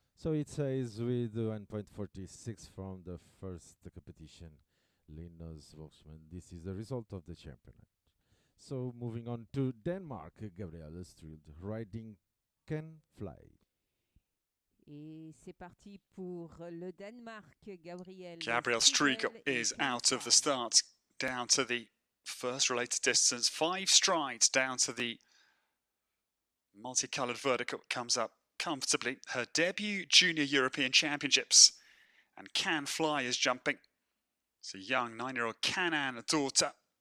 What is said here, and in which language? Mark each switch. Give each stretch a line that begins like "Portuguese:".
English: So it says with 1.46 from the first competition, Linus Hanselmann. This is the result of the championship. So moving on to Denmark, Gabrielle Strild riding Can Fly.
French: Et c'est parti pour le Danemark.
English: Gabrielle Striegel is out of the start, down to the first related distance. 5 strides down to the multicoloured vertical. Comes up comfortably. Her debut Junior European Championships. And Can Fly is jumping. It's a young 9-year-old Canan daughter.